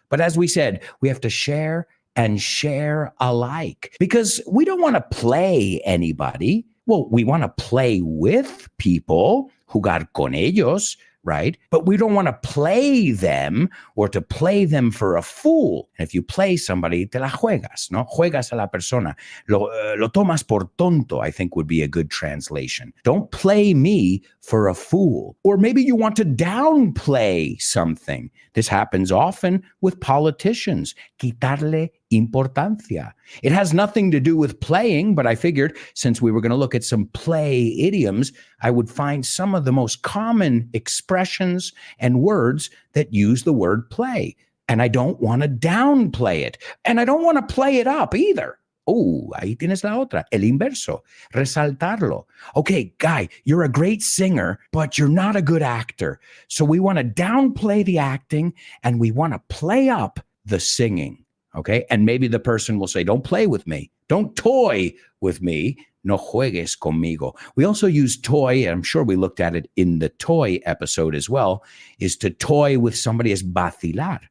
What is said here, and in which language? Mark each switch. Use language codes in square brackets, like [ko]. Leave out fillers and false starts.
[en] But as we said, we have to share and share alike because we don't want to play anybody. Well, we want to play with people, [es] jugar con ellos, [en] right? But we don't want to play them or to play them for a fool. And if you play somebody, [es] te la juegas, ¿no? Juegas a la persona. Lo tomas por tonto, [en] I think would be a good translation. Don't play me for a fool. Or maybe you want to downplay something. This happens often with politicians. [es] Quitarle importancia. [en] It has nothing to do with playing, but I figured since we were going to look at some play idioms, I would find some of the most common expressions and words that use the word play. And I don't want to downplay it. And I don't want to play it up either. [es] Oh, ahí tienes la otra, el inverso, resaltarlo. [en] Okay, guy, you're a great singer, but you're not a good actor. So we want to downplay the acting and we want to play up the singing. Okay, and maybe the person will say, don't play with me. Don't toy with me. [es] No juegues conmigo. [en] We also use toy, and I'm sure we looked at it in the toy episode as well, is to toy with somebody as vacilar.